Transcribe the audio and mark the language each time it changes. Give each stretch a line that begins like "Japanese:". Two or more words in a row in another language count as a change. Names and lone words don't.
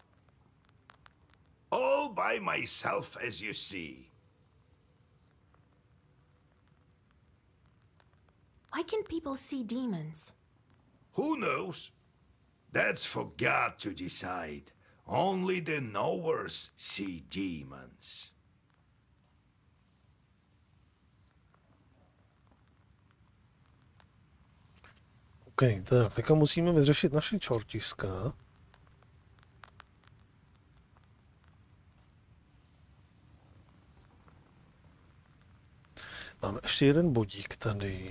English: All by myself, as you see. Why can people see demons? Who knows? That's for God to decide. Only the knowers see demons.
Czech: OK, tak teďka musíme vyřešit naše čortiska. Máme ještě jeden bodík tady.